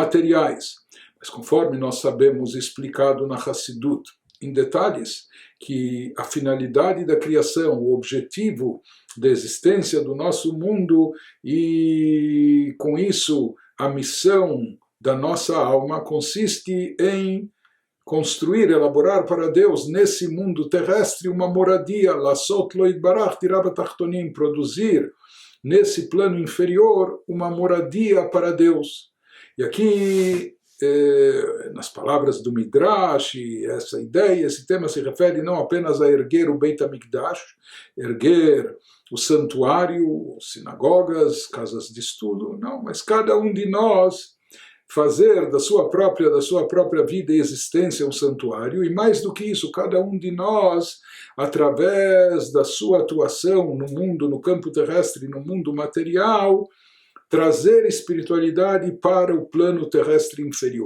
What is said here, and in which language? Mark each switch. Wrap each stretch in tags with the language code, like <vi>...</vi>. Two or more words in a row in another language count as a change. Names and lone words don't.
<pt>Mas conforme nós sabemos, explicado na Hassidut, em detalhes que a finalidade da criação, o objetivo da existência do nosso mundo e, com isso, a missão da nossa alma consiste em construir, elaborar para Deus nesse mundo terrestre uma moradia,</pt> <he>לעשות לו יתברך תירב תחתונים,</he> <pt>produzir nesse plano inferior uma moradia para Deus. E aqui, nas palavras do Midrash, essa ideia, esse tema se refere não apenas a erguer o</pt> <he>בית המקדש,</he> <pt>erguer o santuário, sinagogas, casas de estudo, não, mas cada um de nós fazer da sua própria vida e existência um santuário, e mais do que isso, cada um de nós, através da sua atuação no mundo, no campo terrestre, no mundo material, trazer espiritualidade para o plano terrestre inferior.</pt>